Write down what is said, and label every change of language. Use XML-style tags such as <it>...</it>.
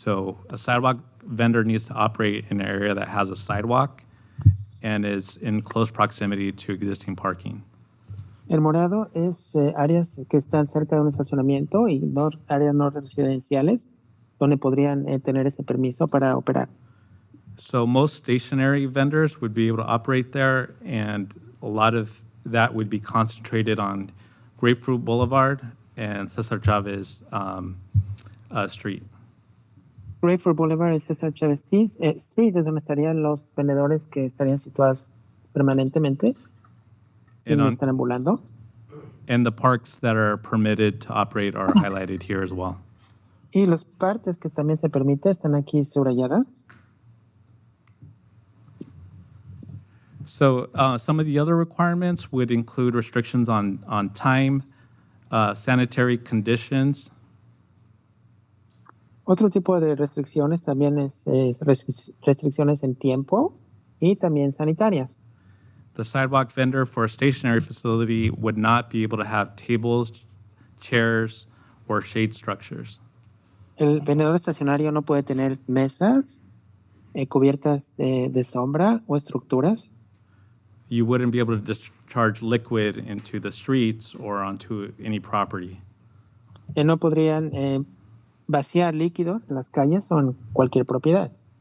<en>So a sidewalk vendor needs to operate in an area that has a sidewalk and is in close proximity to existing parking.</en> <es>El morado es áreas que están cerca de un estacionamiento y áreas no residenciales donde podrían tener ese permiso para operar.</es> <en>So most stationary vendors would be able to operate there, and a lot of that would be concentrated on Grapefruit Boulevard and Cesar Chavez Street.</en> <es>Grapefruit Boulevard y Cesar Chavez Street es donde estarían los vendedores que estarían situados permanentemente sin estar ambulando.</es> <en>And the parks that are permitted to operate are highlighted here as well.</en> <es>Y los partes que también se permite están aquí subrayadas.</es> <en>So some of the other requirements would include restrictions on time, sanitary conditions.</en> <es>Otro tipo de restricciones también es restricciones en tiempo y también sanitarias.</es> <en>The sidewalk vendor for a stationary facility would not be able to have tables, chairs, or shade structures.</en> <es>El vendedor estacionario no puede tener mesas cubiertas de sombra o estructuras.</es> <en>You wouldn't be able to discharge liquid into the streets or onto any property.</en> <es>No podrían vaciar líquidos en las calles o en cualquier propiedad.</es>